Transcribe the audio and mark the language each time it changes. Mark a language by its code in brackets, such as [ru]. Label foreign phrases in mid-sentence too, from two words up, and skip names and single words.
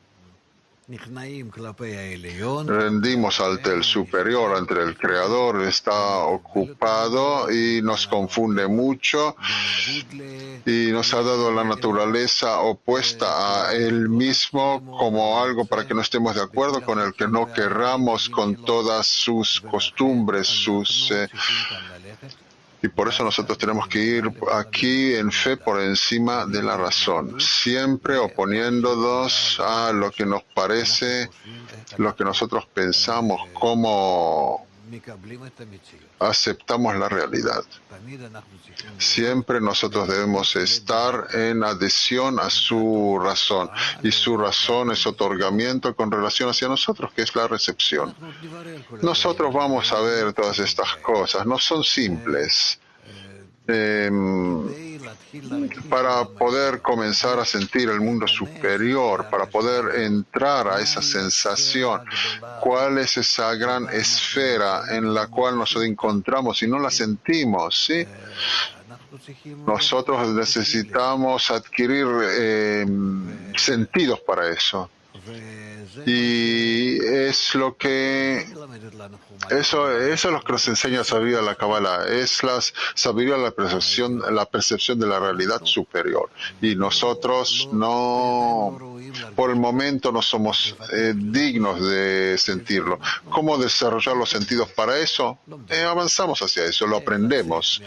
[es] Rendimos ante el superior, ante el creador, está ocupado y nos confunde mucho y nos ha dado la naturaleza opuesta a él mismo como algo para que no estemos de acuerdo, con el que no querramos con todas sus costumbres, y por eso nosotros tenemos que ir aquí en fe por encima de la razón, siempre oponiéndonos a lo que nos parece, lo que nosotros pensamos, cómo [he] מקבלים את המציאות. [es] aceptamos la realidad. [he] תמיד אנחנו צריכים להיות [es] Siempre nosotros debemos estar en adhesión a su razón. Y su razón es otorgamiento con relación hacia nosotros, que es la recepción. [he] אנחנו עוד נברר כל הדברים [es] Nosotros vamos a [he] האלה, [es] ver [he] לא [es] todas [he] פשוט [es] estas [he] בהם. [es] cosas. No son simples. [he] כדי להתחיל להרגיש [es] Para [he] עולם [es] poder [he] העליון, [es] comenzar a sentir el mundo superior, para poder entrar a esa sensación, cuál es esa gran esfera en la cual nos encontramos y no la sentimos, ¿sí? [he] אנחנו צריכים [es] Nosotros [he] להיות [es] necesitamos adquirir sentidos para eso. [he] וזה [es] Y es lo que [he] מלמדת לנו חוכמה. [es] eso es lo que nos enseña la sabiduría de la Kabbalah, es la sabiduría de la percepción de la realidad superior. Y nosotros no, por el momento no somos dignos de sentirlo. ¿Cómo desarrollar los sentidos para eso? Avanzamos hacia eso, lo aprendemos.